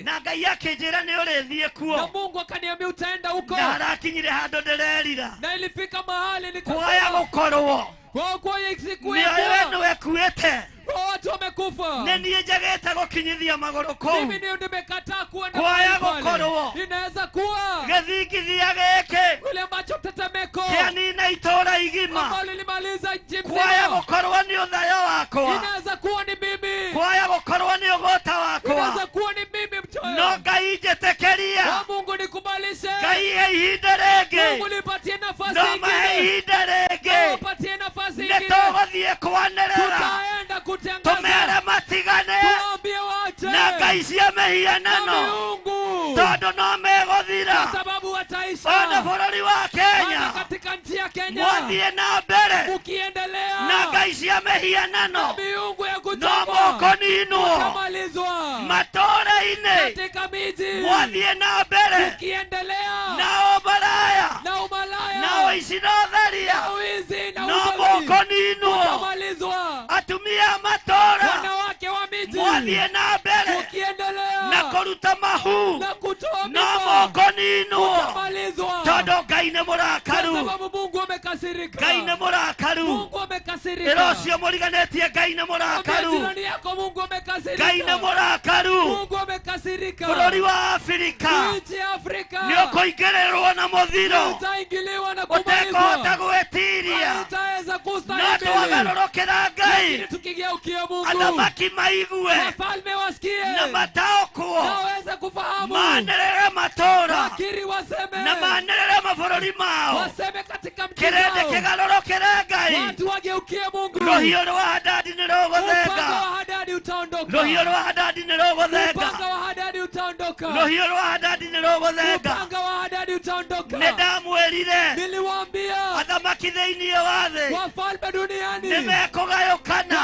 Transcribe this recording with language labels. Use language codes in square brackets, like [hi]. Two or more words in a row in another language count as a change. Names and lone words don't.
[ki] na Ngai akĩnjĩra nĩ ũrĩthiĩ na kuo, [sw] Mungu akaniambia utaenda huko, [ki] na harakinyire handũ ndĩrerira [sw] na ilifika mahali [ki] kuoya [sw] nikasema [ki] gũkorwo [sw] kwa siku [ki] mĩoyo ĩno ya ĩkuĩte. [sw] watu wamekufa. [ki] Nĩ niĩ njagĩte gũkinyithia magũrũ kũu. [sw] Mimi ndio nimekataa kuenda [ki] Kuoya [sw] mahali pale. [ki] gũkorwo [sw] Inaweza kuwa [ki] gĩthingithia gĩkĩ [sw] kule ambacho tetemeko [ki] kĩanina itũũra igima. [sw] ambalo lilimaliza nchi [ki] Kuoya [sw] mzima. [ki] gũkorwo nĩ ũthayo wakwa, [sw] Inaweza kuwa ni mimi, [ki] kuoya gũkorwo nĩ ũgũta wakwa. [sw] inaweza kuwa ni mimi mchoyo. [ki] No Ngai njĩtĩkĩria, [sw] Kwa Mungu nikubalishe, [ki] Ngai he ihinda rĩngĩ, [sw] Mungu nipatie nafasi [ki] no mahe [sw] ingine, [ki] ihinda rĩngĩ. [sw] nipatie nafasi [ki] Nĩ [sw] ingine. [ki] tũgũthiĩ kwanĩrĩra [sw] Tutaenda kutangaza, [ki] tũmere matigane [sw] tuambie wache [ki] na ngai cia na mĩhianano, [sw] miungu, [ki] tondũ no megũthira. [sw] kwa sababu wataisha. [ki] Ona bũrũri wa [sw] Maana Kenya katika nchi ya Kenya [ki] mwathiĩ na mbere [sw] ukiendelea [ki] na ngai cia na mĩhianano, [sw] miungu ya [ki] no [sw] kuchongwa [ki] mũkũninwo. [sw] utamalizwa. [ki] Matũũra-inĩ [sw] Katika miji [ki] mwathiĩ na mbere [sw] ukiendelea [ki] na ũmaraya [sw] na umalaya [ki] na ũici na ũtharia, [sw] na wizi na [ki] no [sw] uchawi [ki] mũkũninwo. [sw] utamalizwa. [ki] Atumia a matũũra [sw] Wanawake wa miji [ki] mwathiĩ na mbere [sw] ukiendelea [ki] na kũruta mahu, [sw] na kutoa [ki] no [sw] mimba [ki] mũkũninwo, [sw] utamalizwa, [ki] tondũ Ngai nĩ [sw] kwa [ki] mũrakaru. [sw] sababu Mungu amekasirika. [ki] Ngai nĩ mũrakaru. [sw] Mungu amekasirika. [ki] Ĩra ũcio mũriganĩtie Ngai nĩ mũrakaru. [sw] Mwambie jirani yako Mungu amekasirika. [ki] Ngai nĩ mũrakaru. [sw] Mungu amekasirika. [ki] Bũrũri wa Afrika [sw] Nchi ya Afrika [ki] nĩũkũingĩrĩrwo na mũthiro [sw] utaingiliwa na kumalizwa. [ki] ũtekũhota gwĩtiria. [sw] Hautaweza [ki] No [sw] kustahimili. [ki] twagarũrũkĩra Ngai. [sw] Lakini tukigeukia Mungu, [ki] Athamaki maigue [sw] wafalme wasikie [ki] na mataũkwo [sw] na waweze kufahamu, [ki] manĩrĩre matũũra [sw] wakiri waseme, [ki] na manĩrĩre mabũrũri mao. [sw] waseme katika mji [ki] Kĩrĩndĩ [sw] wao, [ki] kĩgarũrũkĩre Ngai. [sw] watu wageukie Mungu. [ki] Rũhiũ rwa Hadadi [sw] Upanga wa [ki] nĩrũgũthenga. [sw] Hadadi utaondoka. [ki] Rũhiũ rwa Hadadi nĩrũgũthenga. [sw] Upanga wa Hadadi utaondoka. [ki] Rũhiũ rwa Hadadi nĩrũgũthenga. [sw] Upanga wa Hadadi utaondoka. [ki] Nĩndamwĩrire [sw] Niliwaambia [ki] athamaki thĩinĩ wa thĩ [sw] wafalme duniani [ki] nĩmekũgayũkana